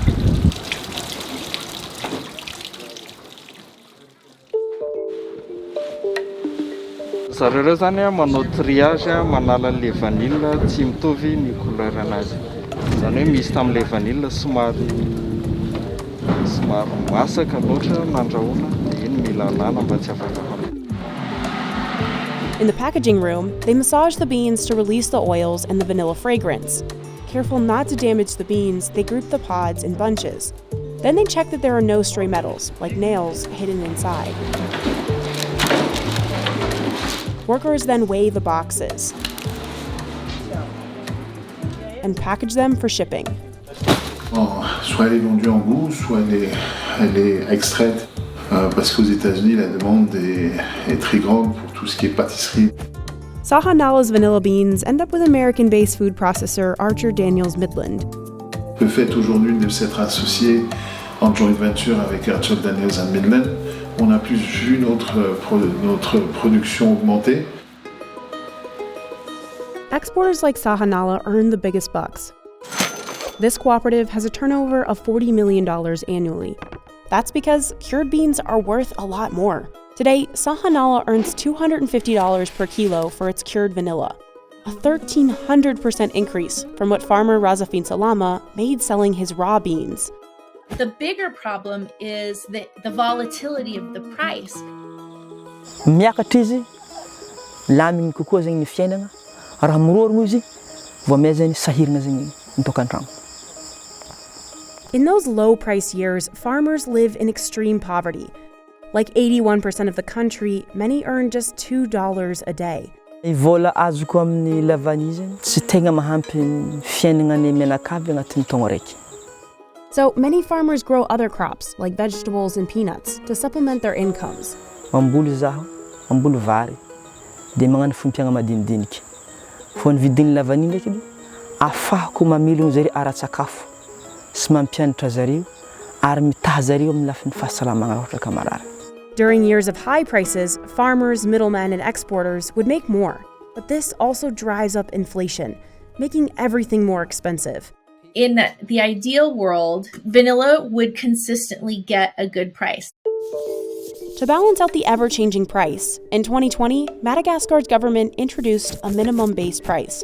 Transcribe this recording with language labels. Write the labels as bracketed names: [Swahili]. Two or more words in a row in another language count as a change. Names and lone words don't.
[Malagasy] Zareo zany manao triage manala le vanille tsy mitovy ny couleur anazy. Zany hoe misy tam'le vanille somary masaka loatra nandrahoana dia iny mila alana mba tsy afaka. [English] In the packaging room, they massage the beans to release the oils and the vanilla fragrance. Careful not to damage the beans, they group the pods in bunches. Then they check that there are no stray metals, like nails, hidden inside. Workers then weigh the boxes and package them for shipping. [French] Bon, soit elle est vendue en bout, soit elle est extraite, parce qu'aux États-Unis, la demande est très grande pour tout ce qui est pâtisserie. [English] Sahanala's vanilla beans end up with American-based food processor Archer Daniels Midland. [French] Le fait aujourd'hui de s'être associé en [English] joint venture [French] avec Archer Daniels and Midland. On a plus vu notre production augmenter. [English] Exporters like Sahanala earn the biggest bucks. This cooperative has a turnover of $40 million annually. That's because cured beans are worth a lot more. Today, Sahanala earns $250 per kilo for its cured vanilla, a 1,300% increase from what farmer Razafin Salama made selling his raw beans. The bigger problem is the volatility of the price. [Malagasy] Miakatra izy, lamigny kokoa zegny ny fiainana, raha mirorogno izy, vao amay zegny sahirana zegny mitokan-trano. [English] In those low-price years, farmers live in extreme poverty. Like 81% of the country, many earn just $2 a day. [Malagasy] I vola azoko amin'ny lavany zegny tsy tegna mahampy ny fiainana ny menakavy agnatin'ny taogno raiky. [English] So many farmers grow other crops, like vegetables and peanuts, to supplement their incomes. [Malagasy] Mamboly zaho, mamboly vary, dia magnano fompiagna madinidinika. Fô ny vidin'ny lavany ndraiky edy, ahafahako mamilogno zareo ara-tsakafo sy mampianatra zareo ary mitaha zareo amin'ny lafin'ny fahasalamagna ohatra ka marary. [English] During years of high prices, farmers, middlemen, and exporters would make more. But this also drives up inflation, making everything more expensive. In the ideal world, vanilla would consistently get a good price. To balance out the ever-changing price, in 2020, Madagascar's government introduced a minimum base price.